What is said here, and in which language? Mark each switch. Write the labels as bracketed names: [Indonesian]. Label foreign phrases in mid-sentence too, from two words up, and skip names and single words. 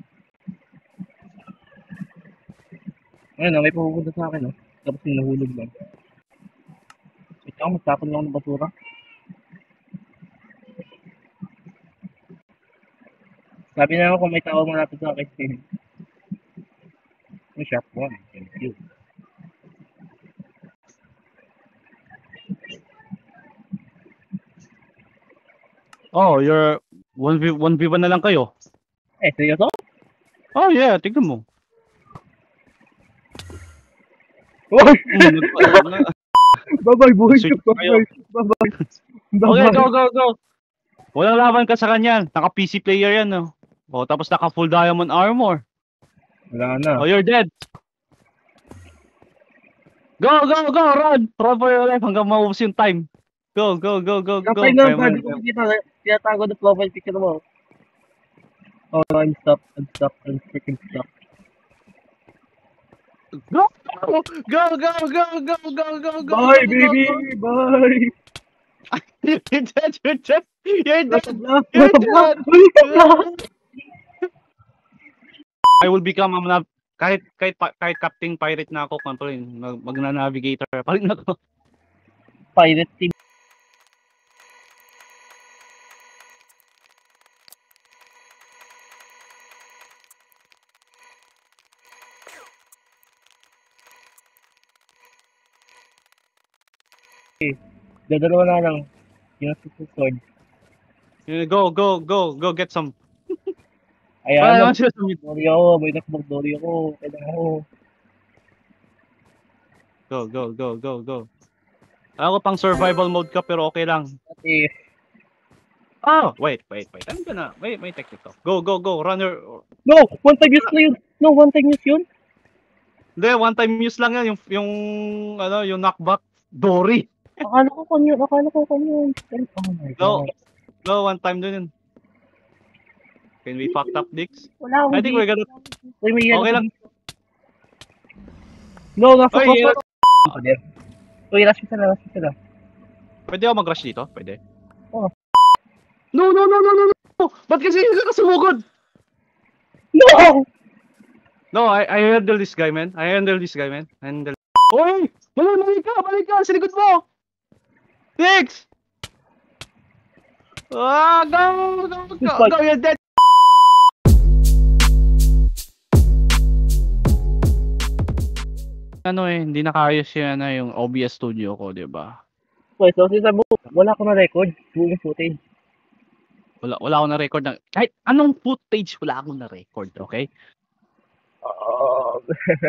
[Filipino] Ayun, may pumunta sa akin, oh. Tapos nahulog lang. Ikaw, magtapon lang ng basura. Sabi na ako kung may tao malapit sa akin. May shop 1. [English] Thank you. Oh, you're [Filipino] 1v1 na lang kayo. Eh, seryoso? [English] Oh, yeah. [Filipino] Tignan mo. Uy! Mm, [English] Bye-bye, boy! [Filipino] Switch kayo. [English] Bye-bye! Okay, go. [Filipino] Walang laban ka sa kanya. Naka-PC player yan, no? Oh, tapos naka-full diamond armor. Wala na. [English] Oh, you're dead. Go! Run for your life [Filipino] hanggang maubos yung [English] time. Go. [Filipino] Kapay na, pwede ko makita. Tinatago na profile picture mo. [English] Oh, I'm stuck. I'm freaking stuck. Go! Bye, baby! Bye! You're dead. You're dead. [Filipino] Nasabla! [English] You're [Filipino] Nasabla! [English] dead. I will become [Filipino] kahit Captain Pirate na ako, magna-navigator pa rin ako. [English] Pirate team. [Filipino] Dadalawa na lang. Yung sword. [English] Go get some. [Filipino] Ayan, Naman sila sa mid. Dory ako. May nakapag-dory ako. Kailangan ako. [English] Go. [Filipino] Ako pang [English] survival mode [Filipino] ka pero okay lang. Ate, [English] Oh, wait. I'm gonna, [Filipino] may technique to. [English] Go. Run your, no! One time use [Filipino] na yun! [English] No, one time use yun? [Filipino] hindi, [English] one time use [Filipino] lang yan, yung knockback, Dory. Akala ko kanyo. [English] Oh my No. god. No, one time [Filipino] din yun. [English] Can we fucked up, Dix? [Filipino] Wala akong [English] I think we're gonna, [Filipino] Uy, may okay lang. No, nasa Oy, cross. Uy, rush ka na. Pwede ako mag-rush dito? Pwede. Oo. No! Ba't kasi ka sumugod? [English] No! No, I handle this guy, man. [Filipino] Oy! Balik ka! Sa likod mo! Dix! [English] Go, you're dead! [Filipino] Hindi nakayos yung OBS studio ko, di ba? Wait, so sabi mo, wala ko na record. Buong footage. Wala ako na record ng kahit anong footage, wala akong na record, okay?